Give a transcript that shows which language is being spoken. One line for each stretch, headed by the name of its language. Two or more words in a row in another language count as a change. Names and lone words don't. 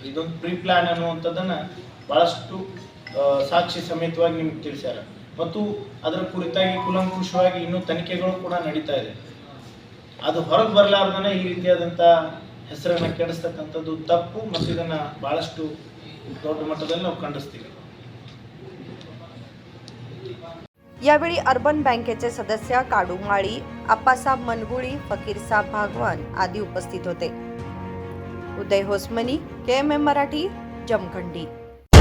Kannada: ಇದೊಂದು
English: pre plan
Kannada: ಅನ್ನುವಂಥದ್ದನ್ನು ಭಾಳಷ್ಟು ಸಾಕ್ಷಿ ಸಮೇತವಾಗಿ ನಿಮ್ಗೆ ತಿಳಿಸ್ಯಾರ. ಮತ್ತು ಅದರ ಕುರಿತಾಗಿ ಕೂಲಂಕುಷವಾಗಿ ಇನ್ನೂ ತನಿಖೆಗಳು ಕೂಡ ನಡೀತಾ ಇದೆ. ಅದು ಹೊರಗೆ ಬರಲಾರ್ದನೆ ಈ ರೀತಿಯಾದಂಥ ಹೆಸರನ್ನು ಕೆಡಿಸ್ತಕ್ಕಂಥದ್ದು ತಪ್ಪು ಮತ್ತು ಇದನ್ನು ಭಾಳಷ್ಟು ದೊಡ್ಡ ಮಟ್ಟದಲ್ಲಿ ನಾವು ಖಂಡಿಸ್ತೀವಿ.
Marathi: यावेळी अर्बन बँकेचे सदस्य काडू माळी, आप्पासाहेब मनगुळी, फकीरसाहेब भागवान आदी उपस्थित होते. उदय होसमनी, KMM मराठी, जमखंडी.